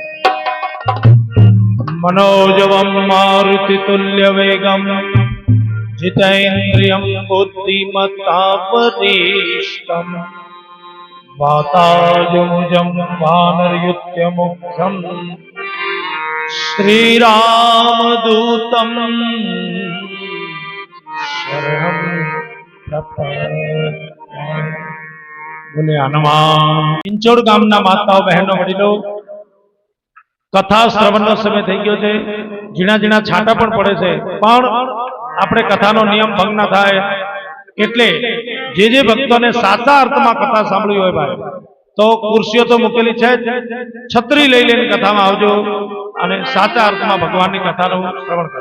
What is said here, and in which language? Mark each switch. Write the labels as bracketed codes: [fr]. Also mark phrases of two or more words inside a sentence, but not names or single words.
[sa] मनोजवं मारुतितुल्यवेगं जितेन्द्रियं बुद्धिमतापदिष्टं वातायमुजं वानरयुत्यमुख्यं श्रीरामदूतं शरणं प्रपद्ये। [hi] बोले हनुमान। [gu] પિંચોડ ગામના માતાઓ બહેનો વડીલો કથા શ્રવણનો સમય થઈ ગયો છે। ઝીણા ઝીણા છાંટા પણ પડે છે, પણ આપણે કથાનો નિયમ ભંગ ના થાય એટલે જે ભક્તોને સાચા અર્થમાં કથા સાંભળવી હોય ભાઈ તો ખુરશીઓ તો મૂકેલી છે, છત્રી લઈ લઈને કથામાં આવજો અને સાચા અર્થમાં ભગવાનની કથાનું શ્રવણ કરજો।